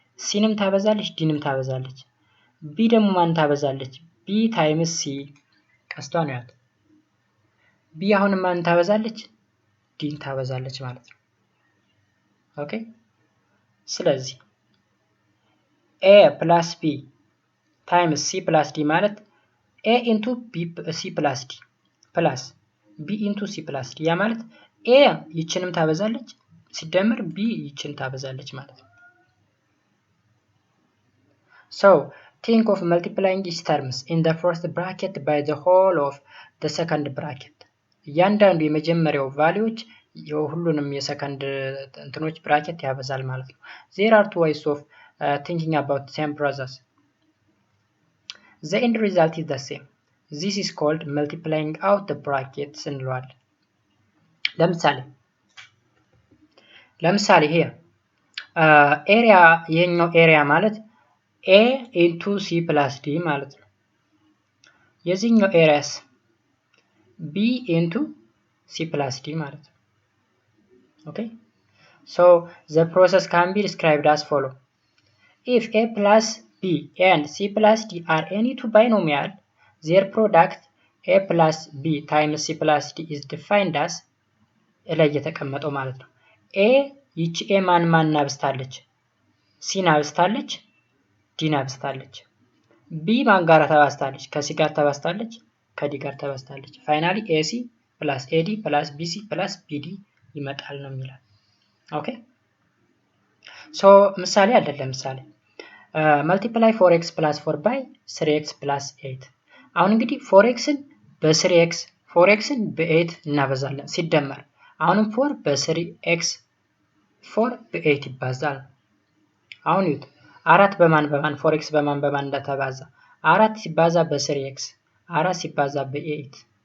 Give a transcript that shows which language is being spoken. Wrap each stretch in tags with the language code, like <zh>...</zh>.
<am>c-ንም ታበዛለች d-ንም ታበዛለች። b ደግሞ ማንን ታበዛለች? b times c ቀስቷ ነው ያት ቢ አሁን ማን ታበዛለች? ዲን ታበዛለች ማለት ነው። ኦኬ ስለዚህ a plus b times c plus d ማለት a into b c plus d plus b into c plus d ያ ማለት a ይችንም ታበዛለች ሲደመር b ይችን ታበዛለች ማለት ነው።</am> <en>So think of multiplying each terms in the first bracket by the whole of the second bracket.</en> <am>እያንዳንዱ የመጀመሪያው ቫልዩዎች የሁሉንም የሰከንድ እንትኖች ብራኬት ያበዛል ማለት ነው።</am> <en>There are two ways of thinking about same process. The end result is the same. This is called multiplying out the brackets</en> <am>እንለዋለን። ለምሳሌ</am> <en>here</en> <am>ኤሪያ የኛው ኤሪያ ማለት</am> <en>a into c plus d</en> <am>ማለት ነው። የዚህኛው ኤሪያስ</am> <en>b into c plus d</en> <am>ማለት ነው። ኦኬ</am> <en>So the process can be described as follow. If a plus b and c plus d are any two binomial, their product a plus b times c plus d is defined as</en> <am>ላይ የተቀመጠው ማለት ነው። a ይቺ a ማን አብስታለች? c አብስታለች፣ d አብስታለች። b ማን ጋር ተባስታለች? ከc ጋር ተባስታለች፣ ከd ጋር ተባስታለች። ፋይናሊ ac plus ad plus bc plus bd ይመጣል ነው የሚለው። ኦኬ ሶ ምሳሌ አለ። ለምሳሌ</am> <en>multiply 4x plus 4 by 3x plus 8።</en> <am>አሁን እንግዲህ 4xን በ3x 4xን በ8 እናበዛለን ሲደመር አሁንም 4 በ3x 4 በ8 ይባዛል። አሁን ይሁት 4 በማን 4x በማን እንደተባዛ 4 ሲባዛ በ3x 4 ሲባዛ በ8</am>